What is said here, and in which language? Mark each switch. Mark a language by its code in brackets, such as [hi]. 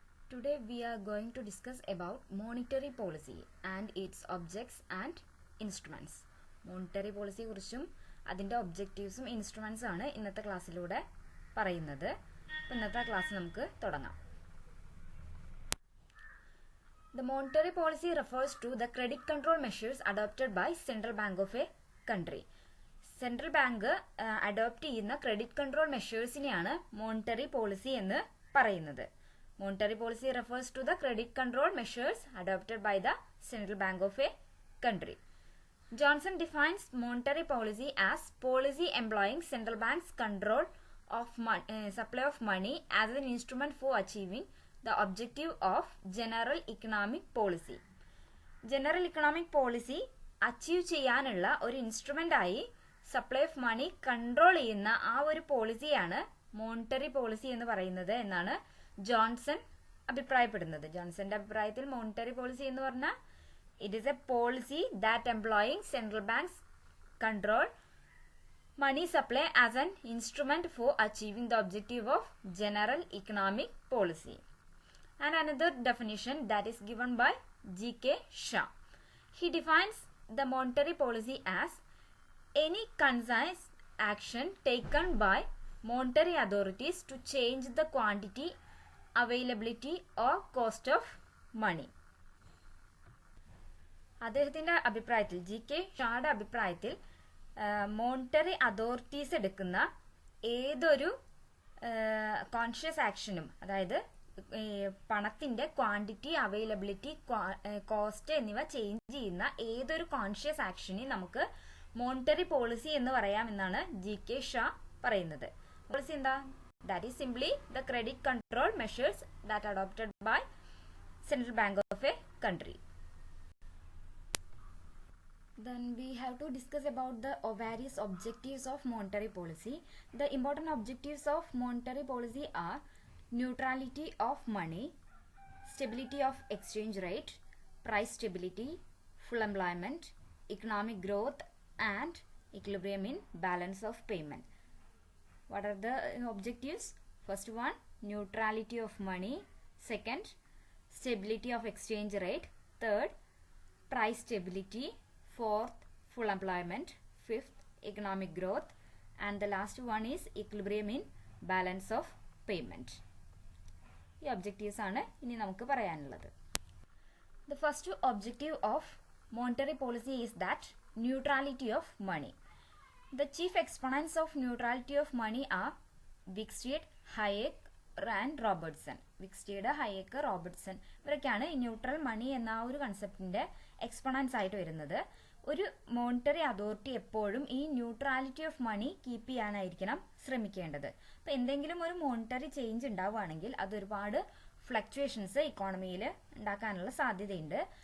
[en] Today we are going to discuss about monetary policy and its objects and instruments. [ml] Monetary policy കുറിച്ചും അതിന്റെ ഒബ്ജക്റ്റീവ്സും instruments ആണ് ഇന്നത്തെ ക്ലാസ്സിലൂടെ പറയുന്നത്. ഇന്നത്തെ ക്ലാസ് നമുക്ക് തുടങ്ങാം. [en] The monetary policy refers to the credit control measures adopted by Central Bank of a country. [ml] Central bank adopt ചെയ്യുന്ന credit control മെഷേഴ്സിനെയാണ് monetary policy എന്ന് പറയുന്നത്. [en] Monetary policy refers to the credit control measures adopted by the Central Bank of a country. Johnson defines monetary policy as policy employing central bank's control of supply of money as an instrument for achieving the objective of general economic policy. [ml] General economic policy achieve ചെയ്യാനുള്ള ഒരു instrument ആയി supply of money control ചെയ്യുന്ന ആ ഒരു പോളിസിയാണ് monetary policy എന്ന് പറയുന്നത് എന്നാണ് Johnson അഭിപ്രായപ്പെടുന്നത്. ജോൺസന്റെ അഭിപ്രായത്തിൽ മോണിറ്ററി പോളിസി എന്ന് പറഞ്ഞാൽ [en] It is a policy that employing central banks control money supply as an instrument for achieving the objective of general economic policy. And another definition that is given by G.K. Shah. He defines the monetary policy as any concise action taken by monetary authorities to change the quantity, availability or cost of money. [ml] അദ്ദേഹത്തിന്റെ അഭിപ്രായത്തിൽ G.K. ഷായുടെ അഭിപ്രായത്തിൽ monetary authorities എടുക്കുന്ന ഏതൊരു conscious ആക്ഷനും, അതായത് പണത്തിന്റെ quantity, availability, cost എന്നിവ ചേഞ്ച് ചെയ്യുന്ന ഏതൊരു കോൺഷ്യസ് ആക്ഷനെയും നമുക്ക് മോണിറ്ററി പോളിസി എന്ന് പറയാമെന്നാണ് G.K. ഷാ പറയുന്നത്. പോളിസി എന്താ? [en] That is simply the credit control measures that are adopted by Central Bank of a country. Then we have to discuss about the various objectives of monetary policy. The important objectives of monetary policy are neutrality of money, stability of exchange rate, price stability, full employment, economic growth, and equilibrium in balance of payment. What are the objectives? First one, neutrality of money. Second, stability of exchange rate. Third, price stability. Fourth, full employment. Fifth, economic growth. And the last one is equilibrium in balance of payment. [ml] ഈ objectives ആണ് ഇനി നമുക്ക് പറയാനുള്ളത്. [en] The first objective of monetary policy is that neutrality of money. The chief exponents of neutrality of money are Wicksteed, Hayek and Robertson. [ml] Wicksteed, Hayek, Robertson ഇവരൊക്കെയാണ് ഈ neutral മണി എന്ന ആ ഒരു കൺസെപ്റ്റിന്റെ എക്സ്പൊണൻസ് ആയിട്ട് വരുന്നത്. ഒരു മോണിറ്ററി അതോറിറ്റി എപ്പോഴും ഈ ന്യൂട്രാലിറ്റി ഓഫ് മണി കീപ്പ് ചെയ്യാനായിരിക്കണം ശ്രമിക്കേണ്ടത്. അപ്പൊ എന്തെങ്കിലും ഒരു മോണിറ്ററി ചേഞ്ച് ഉണ്ടാവുകയാണെങ്കിൽ അത് ഒരുപാട് ഫ്ലക്ച്വേഷൻസ് ഇക്കോണമിയിൽ ഉണ്ടാക്കാനുള്ള സാധ്യതയുണ്ട്.